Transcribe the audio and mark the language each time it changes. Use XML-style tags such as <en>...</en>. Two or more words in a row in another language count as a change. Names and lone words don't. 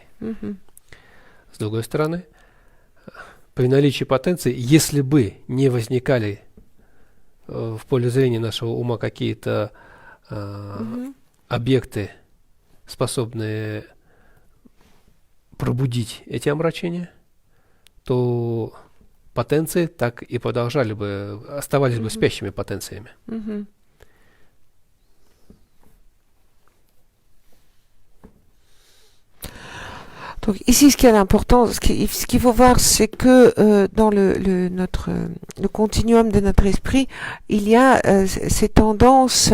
<ru>С другой стороны, при наличии потенций, если бы не возникали в поле зрения нашего ума какие-то объекты, способные пробудить эти омрачения, то потенции так и продолжали бы, оставались бы спящими потенциями.</ru> <fr>Donc ici, ce qui est important, ce qu'il faut voir, c'est que dans le continuum de notre esprit, il y a ces tendances.</fr>